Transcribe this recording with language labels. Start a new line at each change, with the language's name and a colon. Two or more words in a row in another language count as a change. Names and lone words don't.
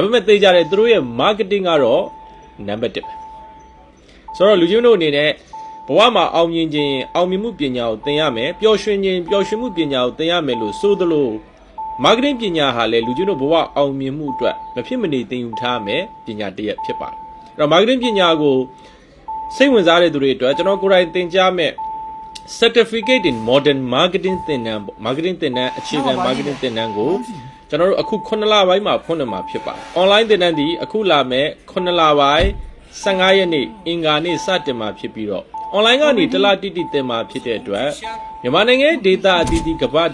Burmese: ပေမဲ့သိကြတယ်သူတို့ရဲ့ marketing ကတော့နံပါတ်1ပဲ။ဆိုတော့လူချင်းတို့အနေနဲ့ဘဝမှာအောင်မြင်ခြင်းအောင်မြင်မှုပညာကိုသင်ရ မယ်ပျော်ရွှင်ခြင်းပျော်ရွှင်မှုပညာကိုသင်ရမယ်လို့ဆိုသလို marketing ပညာဟာလည်းလူချင်းတို့ဘဝအောင်မြင်မှုအတွက်မဖြစ်မနေသင်ယူထားမယ်ပညာတစ်ရပ်ဖြစ်ပါတယ်အဲ့တော့ marketing ပညာကိုစိတ်ဝင်စားတဲ့သူတွေအတွက်ကျွန်တော်ကိုယ်တိုင်သင်ကြားမယ်
English: certificate in modern marketing
Burmese: သင်တန်းပေါ့ marketing သင်တန်းအခြေခံ marketing သင်တန်းကိုကျွန်တော်တို့အခု9လပိုင်းမှာဖွင့်နေမှာဖြစ်ပါတယ် online သင်တန်းဒီအခုလာမယ်9လပိုင်း 15ရက်နေ့အင်္ဂါနေ့စတင်မှာဖြစ်ပြီးတော့online ကနေတလားတိတိသင်မှာဖြစ်တဲ့အတွက်မြန်မာနိုင်ငံ data အသီးသီးကမ္ဘာ